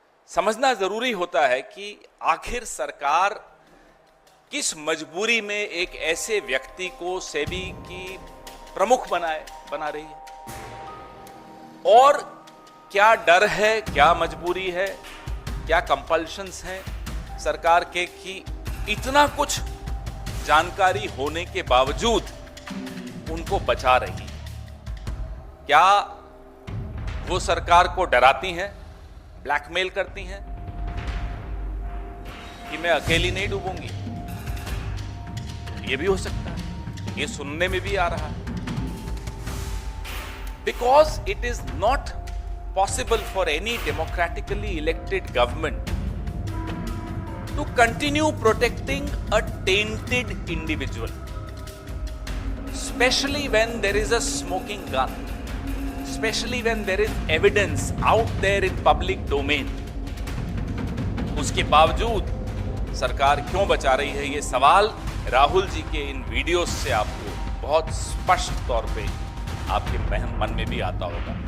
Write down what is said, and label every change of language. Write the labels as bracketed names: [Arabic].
[Hindi] समझना जरूरी होता है कि आखिर सरकार किस मजबूरी में एक ऐसे व्यक्ति को सेबी की प्रमुख बना रही है, और क्या डर है, क्या मजबूरी है, क्या कंपल्शंस हैं सरकार के कि इतना कुछ जानकारी होने के बावजूद उनको बचा रही। क्या वो सरकार को डराती हैं, ब्लैकमेल करती हैं कि मैं अकेली नहीं डूबूंगी? ये भी हो सकता है, ये सुनने में भी आ रहा है। [English] Because it is not possible for any democratically elected government to continue protecting a tainted individual, especially when there is a smoking gun, especially when there is evidence out there in public domain. [Hindi] उसके बावजूद सरकार क्यों बचा रही है, ये सवाल राहुल जी के इन वीडियोस से आपको बहुत स्पष्ट तौर पे आपके मन में भी आता होगा।